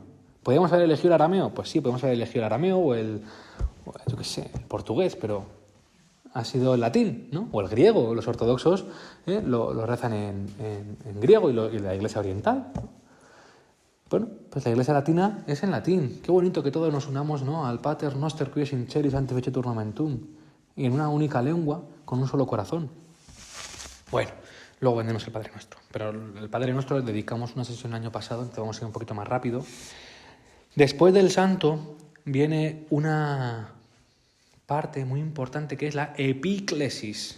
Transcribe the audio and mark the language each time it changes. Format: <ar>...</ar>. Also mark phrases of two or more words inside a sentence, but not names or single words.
<es>¿Podríamos haber elegido el arameo? Pues sí, podemos haber elegido el arameo o el portugués, pero ha sido el latín, ¿no? O el griego. Los ortodoxos lo rezan en griego y la Iglesia oriental, ¿no? Bueno, pues la Iglesia latina es en latín. Qué bonito que todos nos unamos, ¿no?</es> <la>Al Pater Noster qui es in celis sanctificetur ornamentum,</la> <es>y en una única lengua, con un solo corazón. Bueno, Luego vendremos el Padre Nuestro. Pero el Padre Nuestro dedicamos una sesión el año pasado, entonces vamos a ir un poquito más rápido. Después del santo viene una parte muy importante que es la epíclesis.</es>